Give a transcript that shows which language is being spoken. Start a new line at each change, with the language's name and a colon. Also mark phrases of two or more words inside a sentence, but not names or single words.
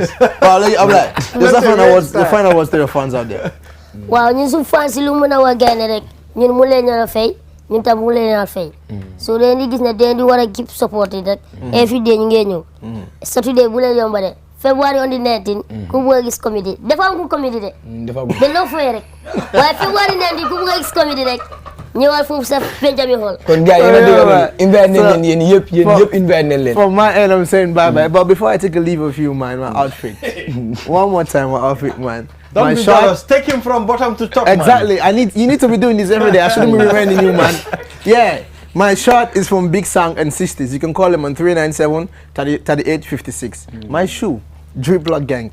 English: Well, I'm like, just find out what's to your fans out there.
Wolof: Waaw ñun suñu fans yi lu mën a wax gaane rek ñun mu leen a fay ñun tam mu leen a fay. So leen di gis ne den di war a
English: keep support
Wolof: rek.
English: Every day
Wolof: ñu ngi ñëw. Saturday bu leen yomba de.
English: February on the 19
Wolof: ku bëgg a gis comédie dafa am ku comédie de. dafa am dañ loo fay rek. Waaye February 19 ku bëgg a gis comédie rek ñëwal foofu sa Benjamin Hall. kon gars yi invite nañ leen yéen yëpp invite nañ leen.
English: From my end, I'm saying bye bye. But before I take a leave of you, man, my outfit. One more time, my outfit, man. Don't be jealous. Take him from bottom to top. Exactly. Man. You need to be doing this every day. I shouldn't be reminding you, man. Yeah. My shot is from Big Sang and Sisters. You can call him on 397 3856. My shoe, Drip Blood Gang.